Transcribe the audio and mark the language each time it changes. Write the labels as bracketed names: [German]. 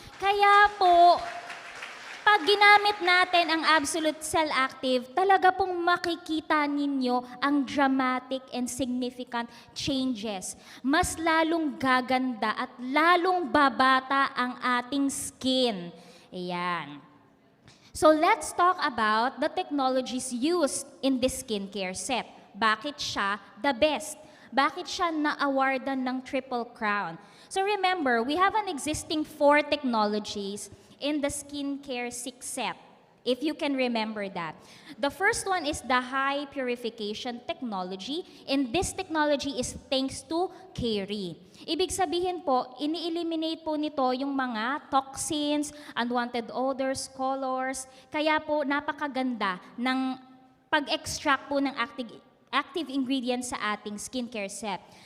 [Filipino] Kaya po, pag ginamit natin ang Absolute Cell Active, talaga pong makikita ninyo ang [English] dramatic and significant changes. [Filipino] Mas lalong gaganda at lalong babata ang ating skin. Ayan. [English] So let's talk about the technologies used in this skincare set. [Filipino] Bakit siya the best? Bakit siya na-awardan ng Triple Crown? [English] So remember, we have an existing 4 technologies in the skincare 6 set, if you can remember that. The first one is the high purification technology, and this technology is thanks to Keri. [Filipino] Ibig sabihin po, ini-eliminate po nito yung mga toxins, unwanted odors, colors, kaya po napakaganda ng pag-extract po ng active ingredients sa ating skincare set.